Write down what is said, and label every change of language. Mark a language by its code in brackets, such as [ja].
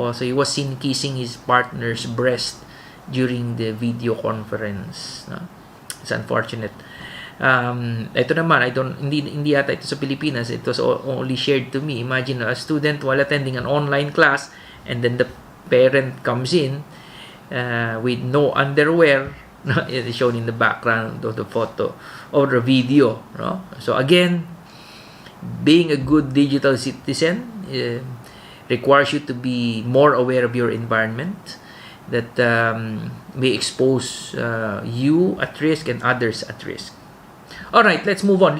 [en] Also, he was seen kissing his partner's breast during the video conference, no? It's unfortunate. [tl] Ito naman, hindi yata ito sa Pilipinas. [en] It was only shared to me. Imagine a student while attending an online class, and then the parent comes in with no underwear, no? It is shown in the background of the photo or the video, no? So again, being a good digital citizen requires you to be more aware of your environment that may expose you at risk and others at risk. All right, let's move on.